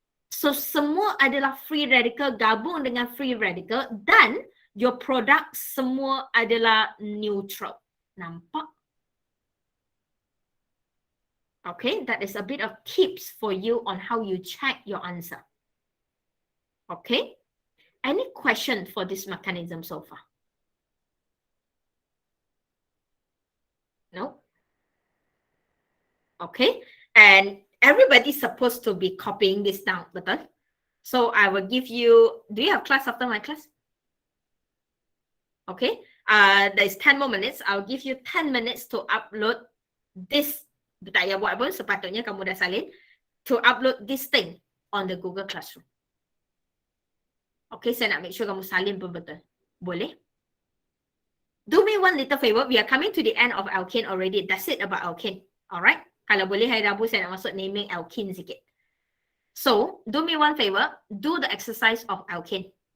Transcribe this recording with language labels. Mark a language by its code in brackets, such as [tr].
[ms] So semua adalah free radical gabung dengan free radical dan [en] your product [ms] semua adalah neutral. Nampak? [en] Okay, that is a bit of tips for you on how you check your answer. Okay? Any question for this mechanism so far? No? Okay, and everybody's supposed to be copying this down, [ms] betul? [en] So I will give you, do you have class after my class? Okay, there's 10 more minutes. I'll give you 10 minutes to upload this. [ms] Tak payah buat pun, sepatutnya kamu dah salin. [en] To upload this thing on the Google Classroom. Okay, [ms] saya nak [en] make sure [ms] kamu salin pun betul. Boleh? [en] Do me one little favor. We are coming to the end of alkane already. That's it about alkane. Alright? [ms] Kalau boleh hari Rabu saya nak masuk naming alkene sikit. [en] So, do me one favor. Do the exercise of alkane.